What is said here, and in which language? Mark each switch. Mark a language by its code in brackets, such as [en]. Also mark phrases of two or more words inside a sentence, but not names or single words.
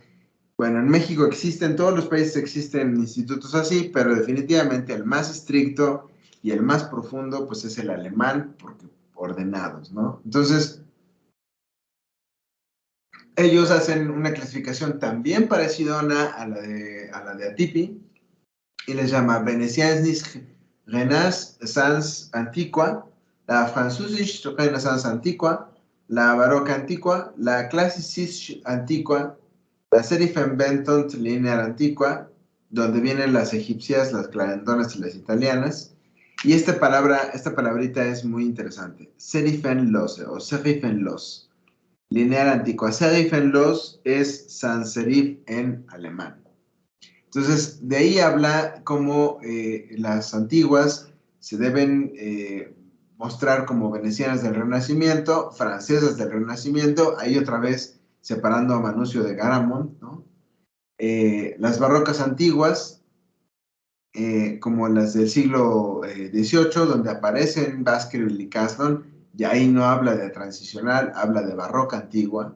[es] Bueno, en México existen, en todos los países existen institutos así, pero definitivamente el más estricto y el más profundo, pues es el alemán, porque ordenados, ¿no? Entonces, ellos hacen una clasificación también parecida a la de Atipi, y les llama [de] Venecianische Renaissance Antiqua, [es] la [de] Französische Renaissance Antiqua, [es] la [de] Barocca Antiqua, [es] la [de] Klassizische Antiqua, [es] la [de] Serifenbentont Linear Antiqua, [es] donde vienen las egipcias, las clarendonas y las italianas. Y esta palabrita es muy interesante. [de] Serifenlose o Serifenlos. Linear Antiqua. [es] Serifenlos es [en] sans serif [es] en alemán. Entonces, de ahí habla cómo las antiguas se deben mostrar como venecianas del Renacimiento, francesas del Renacimiento, ahí otra vez separando a Manuzio de Garamond, ¿no? Las barrocas antiguas, como las del siglo XVIII, donde aparecen Baskerville y Caslon, y ahí no habla de transicional, habla de barroca antigua.